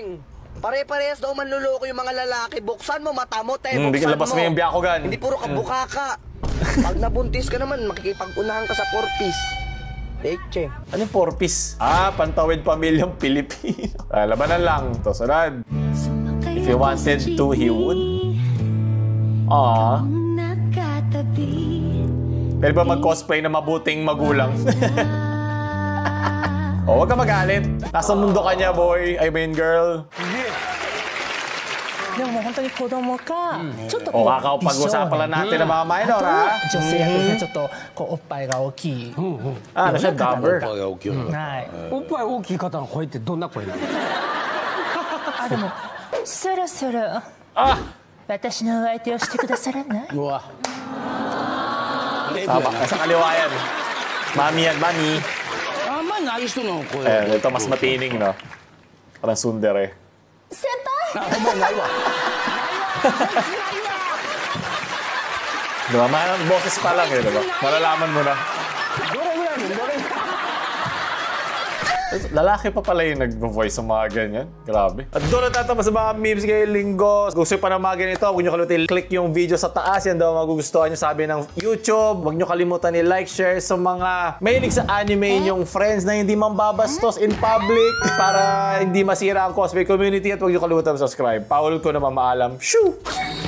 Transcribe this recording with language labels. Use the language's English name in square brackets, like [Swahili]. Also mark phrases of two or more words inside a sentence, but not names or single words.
[Filipino] Pare-parehas daw manluloko yung mga lalaki. Buksan mo, mata mo, buksan labas mo yung biyakogan. Hindi puro kabukaka. Pag nabuntis ka naman, makikipag-unahan ka sa 4-piece. Leche. Ano yung 4-piece? Pantawid pamilyang Pilipino. Labanan lang. Ito, sunod. [English] If he wanted to, he would. [Filipino] Pwede ba mag-cosplay na mabuting magulang? Huwag ka magalit. Nasa mundo ka niya, boy. [English] I mean, girl. [Filipino] Kakapag-usapan lang natin ng mga minor, ha? Ano siya, dubber? [Japanese] そろそろ私のお相手をしてくださらない？ [Filipino] Tama, nasa kaliwa yan. Mami yan, mami. Ito mas matining, no? Parang tsundere. Senpai! Diba? Mahal boses pa lang, diba? Malalaman mo na. Lalaki pa pala yung nag-voice sa mga ganyan. Grabe. At doon natatapos sa mga memes ngayong linggo. Kung gusto pa ng mga ganito, huwag nyo kalimutan i-click yung video sa taas. Yan daw magugustuhan nyo sabi ng YouTube. Huwag nyo kalimutan i-like, share sa mga mahilig sa anime yung friends na hindi mambabastos [English] in public [Filipino] para hindi masira ang [English] cosplay community. [Filipino] At huwag nyo kalimutan subscribe. Paul ko na mamaalam. Shoo!